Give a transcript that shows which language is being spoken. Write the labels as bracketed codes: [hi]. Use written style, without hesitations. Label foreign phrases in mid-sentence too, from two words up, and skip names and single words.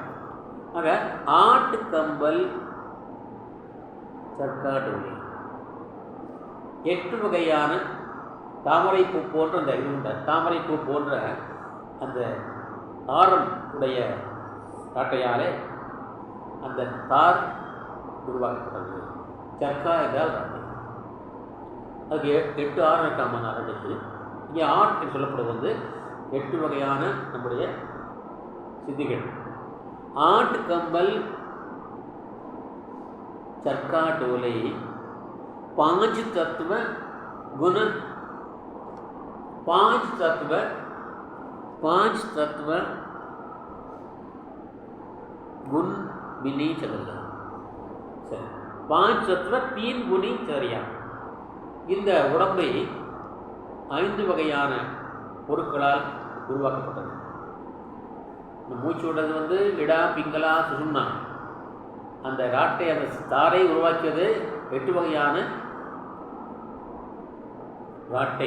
[ta] ஆக 8 [hi] कंबल चरखाडोली, [ta] 8 வகையான தாமரைப்பூ போன்ற அந்த இது தாமரைப்பூ போன்ற அந்த ஆரம் உடைய ராட்டையாலே அந்த தார் உருவாக்கப்பட்டது. சர்க்கா என்றால் ராட்டை. அதுக்கு 8 ஆரம் இருக்காம ராட்டைக்கு. இங்கே ஆட் என்று சொல்லப்படுவது 8 வகையான நம்முடைய சித்திகள். [hi] 8 कंबल चरखा डोले 5 तत्व गुण, 5 तत्व गुण बिनी चलला. சரி, 5 तत्व 3 गुणी चरिया. [ta] இந்த உடம்பை 5 வகையான பொருட்களால் உருவாக்கப்பட்டது. இந்த மூச்சு விடுறது வந்து இடா பிங்களா சுஷும்னா. அந்த ராட்டை, அந்த தாரை உருவாக்கியது 8 வகையான ராட்டை.